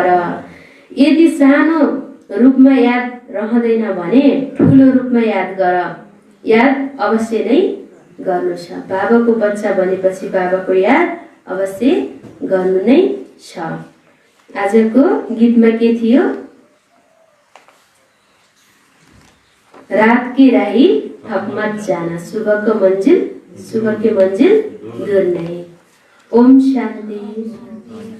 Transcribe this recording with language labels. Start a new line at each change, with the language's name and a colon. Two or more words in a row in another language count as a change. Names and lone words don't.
Nepali: यदि सानो रूपमा याद रहँदैन भने ठुलो रूपमा याद गर। याद अवश्य नै गर्नु छ। बाबाको बच्चा भनेपछि बाबाको याद अवश्य गर्नु नै छ। आजको गीतमा के थियो?
Hindi: रात के राही थक मत जाना, सुबह के मंजिल दूर नहीं। ओम शांति।